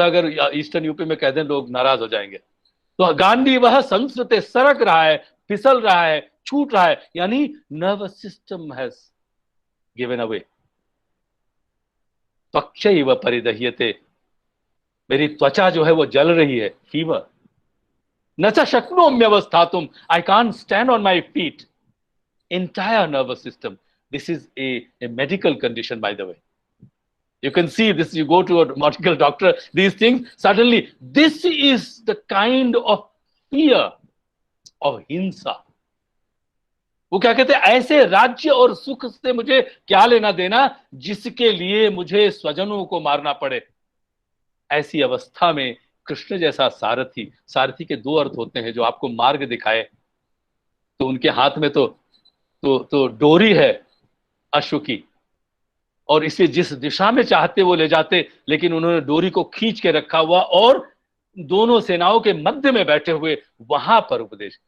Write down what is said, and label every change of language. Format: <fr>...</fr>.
<hi>अगर eastern UP में कह दें लोग नाराज हो जाएंगे। तो</hi> <sa>गांडीवः संस्रते,</sa> <hi>सरक रहा है, फिसल रहा है, छूट रहा है, यानी</hi> <en>Nervous system has given away.</en> <sa>त्वक्चैव परिदह्यते,</sa> <hi>मेरी त्वचा जो है वो जल रही है, फीवर।</hi> <sa>न च शक्नोम्यवस्थातुं,</sa> <en>I can't stand on my feet. Entire nervous system. This is a medical condition, by the way. You can see this, you go to a medical doctor, these things, suddenly this is the kind of fear of hinsa.</en> <hi>वो क्या कहते हैं, ऐसे राज्य और सुख से मुझे क्या लेना देना जिसके लिए मुझे स्वजनों को मारना पड़े। ऐसी अवस्था में कृष्ण जैसा सारथी के दो अर्थ होते हैं, जो आपको मार्ग दिखाए। तो उनके हाथ में तो डोरी है अश्व की, और इसे जिस दिशा में चाहते वो ले जाते, लेकिन उन्होंने डोरी को खींच के रखा हुआ और दोनों सेनाओं के मध्य में बैठे हुए वहां पर उपदेश।</hi>